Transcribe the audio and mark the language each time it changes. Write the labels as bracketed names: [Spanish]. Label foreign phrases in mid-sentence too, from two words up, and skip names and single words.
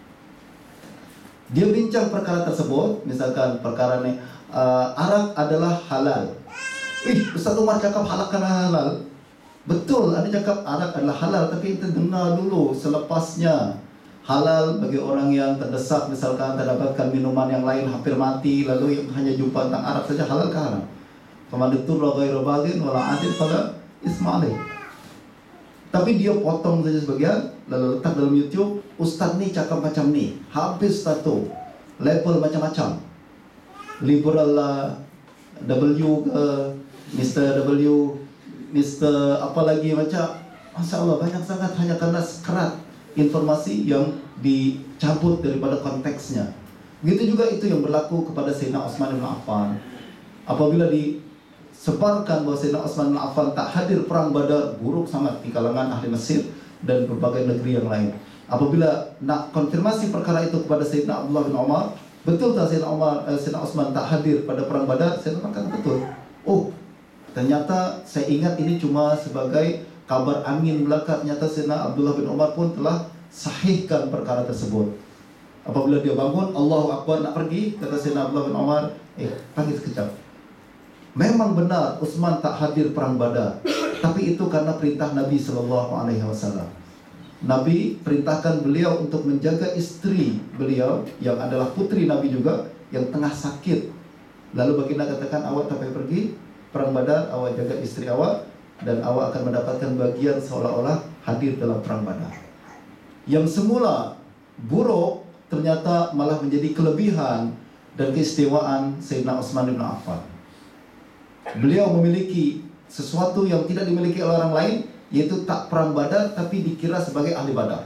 [Malay] Dia bincang perkara tersebut, misalkan perkara ni arak adalah halal. Ustaz Umar cakap halal karena halal. Betul, ada cakap arak adalah halal, tapi kita dengar dulu selepasnya. Halal bagi orang yang terdesak, misalkan terdapatkan minuman yang lain hampir mati, lalu hanya jumpa tentang arak saja, halal ke haram? [Arabic] فمن اضطر غير باغ ولا عاد فلا إثم عليه. [Malay] Tapi dia potong saja sebagian, lalu letak dalam YouTube, ustaz ni cakap macam ni, habis satu level macam-macam. Liberal lah, W ke, Mr. W, Mr. apa lagi macam. [Arabic] ما شاء الله, [Malay] banyak sangat hanya karena sekerat informasi yang dicabut daripada konteksnya. Begitu juga itu yang berlaku kepada Sayyidina Utsman bin Affan. Apabila disebarkan bahwa Sayyidina Utsman bin Affan tak hadir perang Badar, buruk sangat di kalangan ahli Mesir dan berbagai negeri yang lain. Apabila nak konfirmasi perkara itu kepada Sayyidina Abdullah bin Umar, betul tak Sayyidina Utsman tak hadir pada perang Badar? Sayyidina kata betul. Oh, ternyata saya ingat ini cuma sebagai kabar angin belaka. Ternyata Sayyidina Abdullah bin Umar pun telah sahihkan perkara tersebut. Apabila dia bangun, [Arabic] الله أكبر [Malay] nak pergi, kata Sayyidina Abdullah bin Umar, panggil sekejap. Memang benar Utsman tak hadir perang Badar, tapi itu karena perintah Nabi SAW. Nabi perintahkan beliau untuk menjaga istri beliau yang adalah putri Nabi juga, yang tengah sakit. Lalu baginda katakan, awak tak payah pergi perang Badar, awak jaga istri awak, dan awak akan mendapatkan bagian seolah-olah hadir dalam perang Badar. Yang semula buruk ternyata malah menjadi kelebihan dan keistimewaan Sayyidina Utsman bin Affan. Beliau memiliki sesuatu yang tidak dimiliki oleh orang lain, yaitu tak perang Badar tapi dikira sebagai ahli Badar.